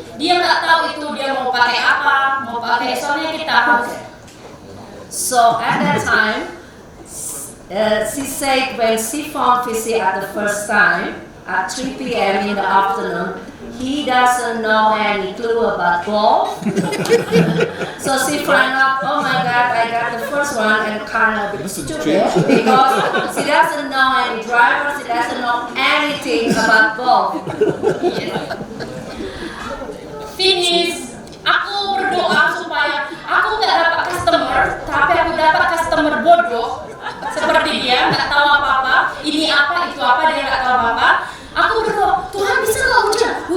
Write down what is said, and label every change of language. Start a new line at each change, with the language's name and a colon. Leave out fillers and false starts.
Indonesian: Dia nggak tahu itu dia mau pakai apa, soalnya kita harus.
English: So at that time, she said when she found Fisti at the first time, at 3 p.m. in the afternoon. He doesn't know any clue about golf. So she found out, oh my God, I got the first one and kind of stupid because she doesn't know any driver, she doesn't know anything about golf. Finish.
Indonesian: Aku berdoa supaya aku nggak dapat customer, tapi aku dapat customer bodoh seperti dia, nggak tahu apa-apa. Ini apa, itu apa, dia nggak tahu apa-apa. Aku berdoa, Tuhan bisa nggak hujan.